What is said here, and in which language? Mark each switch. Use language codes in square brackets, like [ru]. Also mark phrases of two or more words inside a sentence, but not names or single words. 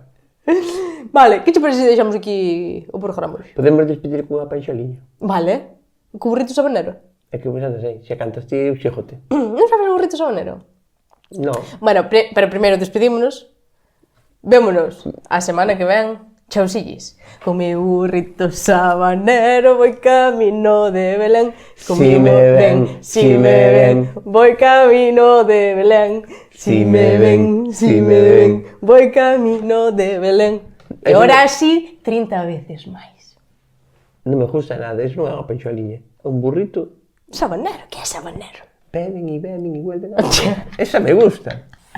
[gl] Vale, que che parece se deixamos aquí o programa hoxe? Podemos despedir con unha panxoliña. Vale. O burrito sabanero. É que eu non sei, se cantas ti, xéjote. Non sabes o burrito sabanero? [es] No. [gl] Bueno, pero primeiro despedímonos. Vémonos a semana que ven. Chausillis. [es] Con mi burrito sabanero voy camino de Belén. Si me ven, si me ven. Voy camino de Belén. Si me ven, voy camino de Belén. [gl] E ahora sí, 30 veces máis. Non me gusta nada, eso non é unha panxoliña. É un burrito. Sabanero, que é sabanero? [es] Beben e vuelven a... Esa me gusta.